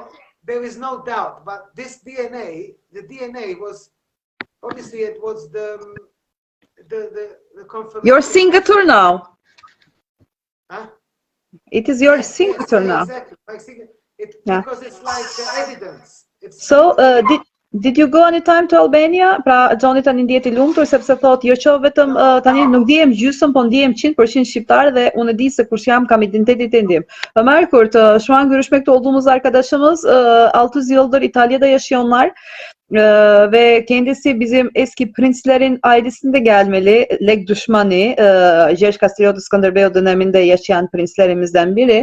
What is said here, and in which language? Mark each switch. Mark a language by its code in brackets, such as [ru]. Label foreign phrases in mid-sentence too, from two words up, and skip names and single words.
[en] There is no doubt, but this DNA, the DNA was, obviously it was the confirmation. Your signature now. Huh? It is your signature now. Exactly. Because it's like evidence. So Did you go any time to Albania? [sq] Pra Johni tani ndihet I lumtur sepse thot jo që vetëm tani nuk ndihem gjysmë, po ndihem 100% shqiptar dhe unë e di se kush jam, kam identitetin tim. [tr] Ömer Kurt, şu an görüşmekte olduğumuz arkadaşımız 600 yıldır İtalya'da yaşıyorlar. Ve kendisi bizim eski prenslerin ailesinde gelmeli. Leg düşmanı, Jesh Skanderbeu döneminde yaşayan prenslerimizden biri.